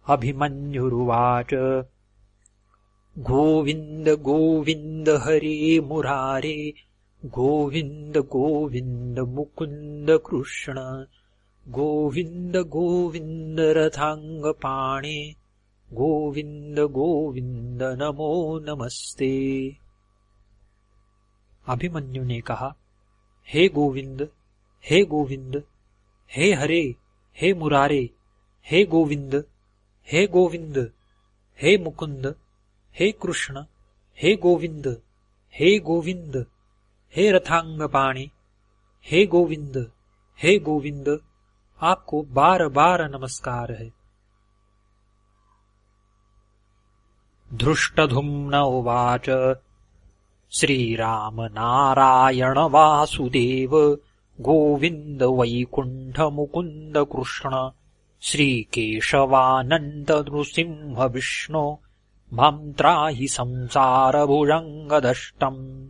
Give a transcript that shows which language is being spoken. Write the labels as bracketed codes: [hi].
[sa] अभिमन्युरुवाच गोविंद गोविंद हरे मुरारे गोविंद गोविंद मुकुंद कृष्ण गोविंद गोविंद रथांगपाणे गोविंद गोविंद नमो नमस्ते। [hi] अभिमन्यु ने कहा, हे गोविंद, हे गोविंद, हे हरे, हे मुरारे, हे गोविंद, हे गोविंद, हे मुकुंद, हे कृष्ण, हे गोविंद, हे गोविंद, हे रथांगपाणि, हे गोविंद, हे गोविंद, आपको बार बार नमस्कार है। [sa] धृष्टधुम्न उवाच श्रीराम नारायण वासुदेव गोविंद वैकुंठ मुकुंद कृष्ण श्रीकेशवानंद नृसिंह विष्णु मां त्राहि संसार भुजंगदष्टम्।